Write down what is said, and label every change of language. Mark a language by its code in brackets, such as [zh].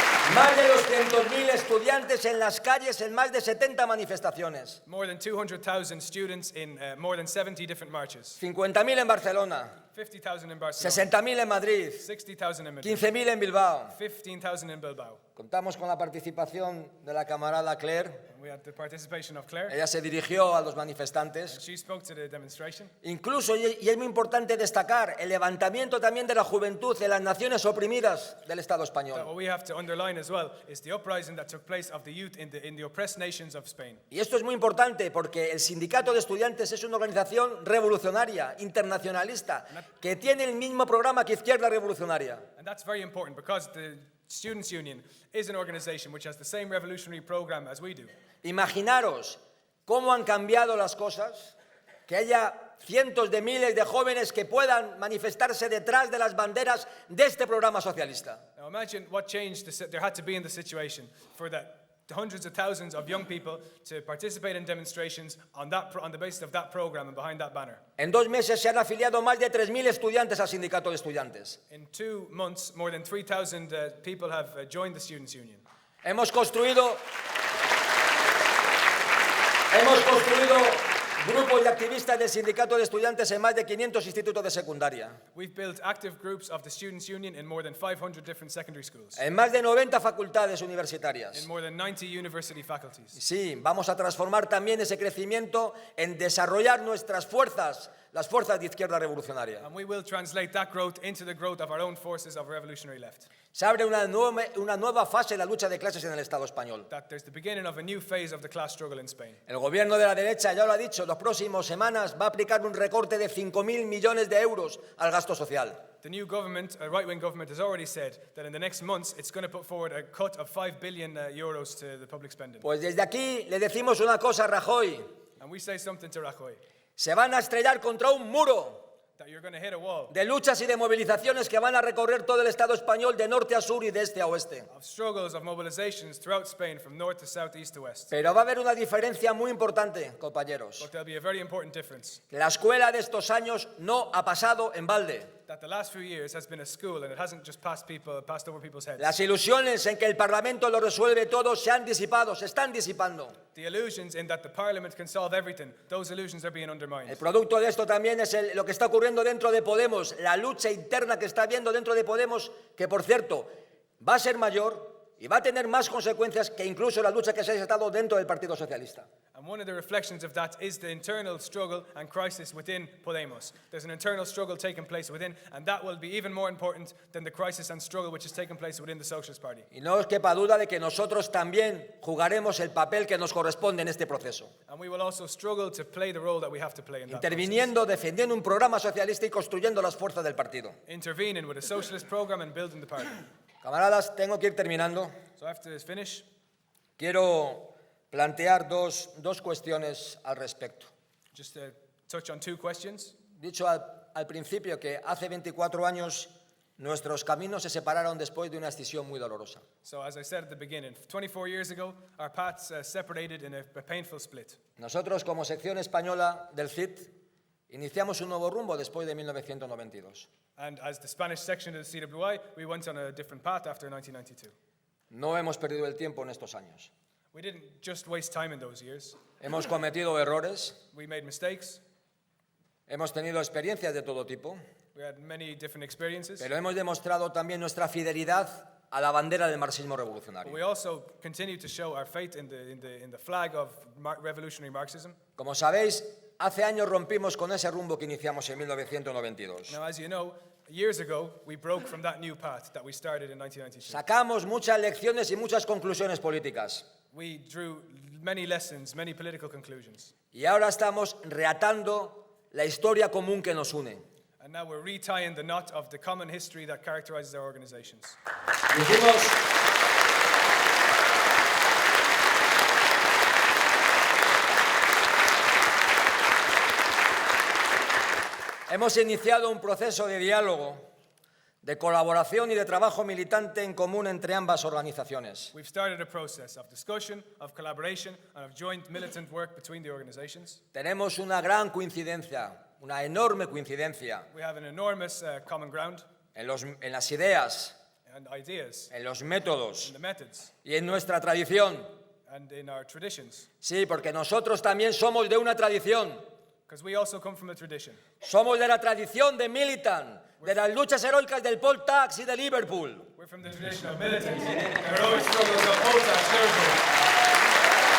[es] Más de 200.000 estudiantes en las calles en más de 70 manifestaciones. [en] More than 200,000 students in more than 70 different marches. [es] 50.000 en Barcelona, [en] 50,000 in Barcelona, [es] 60.000 en Madrid, [en] 60,000 in Madrid, [es] 15.000 en Bilbao. [en] 15,000 in Bilbao. [es] Contamos con la participación de la camarada Claire. [en] We had the participation of Claire. [es] Ella se dirigió a los manifestantes. [en] She spoke to the demonstration. [es] Incluso, y es muy importante destacar, el levantamiento también de la juventud de las naciones oprimidas del Estado español. [en] What we have to underline as well is the uprising that took place of the youth in the oppressed nations of Spain. [es] Y esto es muy importante porque el sindicato de estudiantes es una organización revolucionaria, internacionalista, que tiene el mismo programa que Izquierda Revolucionaria. [en] And that's very important because the Students' Union is an organization which has the same revolutionary program as we do. [es] Imaginaros cómo han cambiado las cosas, que haya cientos de miles de jóvenes que puedan manifestarse detrás de las banderas de este programa socialista. [en] Now imagine what change there had to be in the situation for that hundreds of thousands of young people to participate in demonstrations on the basis of that program and behind that banner. [es] En 2 meses se han afiliado más de 3.000 estudiantes al sindicato de estudiantes. [en] In 2 months, more than 3,000 people have joined the Students' Union. [es] Hemos construido grupos de activistas del sindicato de estudiantes en más de 500 institutos de secundaria, [en] We've built active groups of the Students' Union in more than 500 different secondary schools, [es] en más de 90 facultades universitarias. [en] in more than 90 university faculties. [es] Sí, vamos a transformar también ese crecimiento en desarrollar nuestras fuerzas, las fuerzas de izquierda revolucionaria. [en] And we will translate that growth into the growth of our own forces of revolutionary left. [es] Se abre una nueva fase de la lucha de clases en el Estado español. [en] That there's the beginning of a new phase of the class struggle in Spain. [es] El gobierno de la derecha, ya lo ha dicho, las próximas semanas va a aplicar un recorte de 5.000 millones de euros al gasto social. [en] The new government, a right-wing government, has already said that in the next months it's going to put forward a cut of 5 billion euros to the public spending. [es] Pues desde aquí le decimos una cosa a Rajoy. [en] And we say something to Rajoy, [es] Se van a estrellar contra un muro [en] that you're going to hit a wall [es] de luchas y de movilizaciones que van a recorrer todo el Estado español de norte a sur y de este a oeste. [en] of struggles, of mobilizations throughout Spain from north to south, east to west. [es] Pero va a haber una diferencia muy importante, compañeros. [en] But there'll be a very important difference, [es] La escuela de estos años no ha pasado en balde. [en] that the last few years has been a school and it hasn't just passed over people's heads. [es] Las ilusiones en que el Parlamento lo resuelve todo se han disipado, se están disipando. [en] The illusions in that the parliament can solve everything, those illusions are being undermined. [es] El producto de esto también es lo que está ocurriendo dentro de Podemos, la lucha interna que está habiendo dentro de Podemos, que por cierto va a ser mayor y va a tener más consecuencias que incluso la lucha que se ha estado dentro del Partido Socialista. [en] And one of the reflections of that is the internal struggle and crisis within Podemos. There's an internal struggle taking place within, and that will be even more important than the crisis and struggle which is taking place within the Socialist Party. [es] Y no os quepa duda de que nosotros también jugaremos el papel que nos corresponde en este proceso, [en] And we will also struggle to play the role that we have to play in that process. [es] interviniendo, defendiendo un programa socialista y construyendo las fuerzas del partido. [en] Intervening with a socialist program and building the party. [es] Camaradas, tengo que ir terminando. [en] So I have to finish. [es] Quiero plantear dos cuestiones al respecto. [en] Just to touch on 2 questions. [es] Dicho al principio que hace 24 años nuestros caminos se separaron después de una escisión muy dolorosa. [en] So as I said at the beginning, 24 years ago, our paths separated in a painful split. [es] Nosotros, como sección española del CID, iniciamos un nuevo rumbo después de 1992. [en] And as the Spanish section of the CWI, we went on a different path after 1992. [es] No hemos perdido el tiempo en estos años. [en] We didn't just waste time in those years. [es] Hemos cometido errores, [en] We made mistakes. [es] hemos tenido experiencias de todo tipo, [en] We had many different experiences. [es] pero hemos demostrado también nuestra fidelidad a la bandera del marxismo [en] But [es] revolucionario. [en] we also continue to show our faith in the flag of revolutionary Marxism. [es] Como sabéis, hace años rompimos con ese rumbo que iniciamos en 1992. [en] Now, as you know, years ago, we broke from that new path that we started in 1992. [es] Sacamos muchas lecciones y muchas conclusiones políticas. [en] We drew many lessons, many political conclusions. [es] Y ahora estamos reatando la historia común que nos une. [en] And now we're retying the knot of the common history that characterizes our organizations. [es] Hemos iniciado un proceso de diálogo, de colaboración y de trabajo militante en común entre ambas organizaciones. [en] We've started a process of discussion, of collaboration, and of joint militant work between the organizations. [es] Tenemos una gran coincidencia, una enorme coincidencia [en] We have an enormous common ground [es] en las ideas, [en] and ideas, [es] en los métodos [en] in the methods, [es] y en nuestra tradición. [en] and in our traditions. [es] Sí, porque nosotros también somos de una tradición. [en] Because we also come from a tradition. [es] Somos de la tradición de Militant, de las luchas heroicas del Poll Tax y de Liverpool. [en] We're from the tradition of militants, the heroic struggles of Volta, Liverpool.